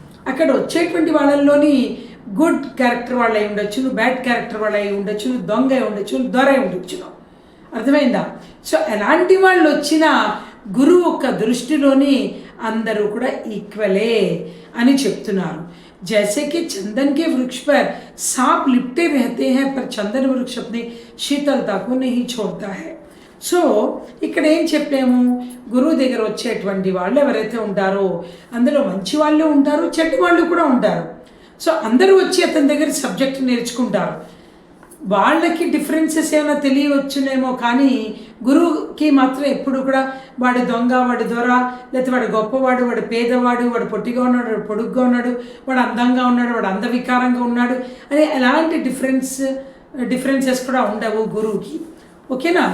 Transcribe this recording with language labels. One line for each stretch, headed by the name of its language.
Telugu: అక్కడ వచ్చేటువంటి వాళ్ళల్లోని good character వాళ్ళు అయి ఉండొచ్చు, బ్యాడ్ క్యారెక్టర్ వాళ్ళు అయి ఉండొచ్చు, దొంగ అయి ఉండొచ్చు, దొర అయి ఉండొచ్చు. అర్థమైందా? సో ఎలాంటి వాళ్ళు వచ్చినా గురువు యొక్క దృష్టిలోని అందరూ కూడా ఈక్వలే అని చెప్తున్నారు.
Hindi: जैसे कि चंदन के वृक्ष पर सांप लिपटे रहते हैं पर चंदन वृक्ष अपनी शीतलता को नहीं छोड़ता है.
Telugu: సో ఇక్కడ ఏం చెప్పాము, గురువు దగ్గర వచ్చేటువంటి వాళ్ళు ఎవరైతే ఉంటారో అందులో మంచి వాళ్ళు ఉంటారు, చెడ్డ వాళ్ళు కూడా ఉంటారు. సో అందరూ వచ్చి అతని దగ్గర సబ్జెక్ట్ నేర్చుకుంటారు. వాళ్ళకి డిఫరెన్సెస్ ఏమైనా తెలియవచ్చునేమో, కానీ గురువుకి మాత్రం ఎప్పుడు కూడా వాడు దొంగ, వాడు దొర, లేకపోతే వాడు గొప్పవాడు, వాడు పేదవాడు, వాడు పొట్టిగా ఉన్నాడు, వాడు పొడుగ్గా ఉన్నాడు, వాడు అందంగా ఉన్నాడు, వాడు అందవికారంగా ఉన్నాడు అని ఎలాంటి డిఫరెన్సెస్ కూడా ఉండవు గురువుకి. ఓకేనా?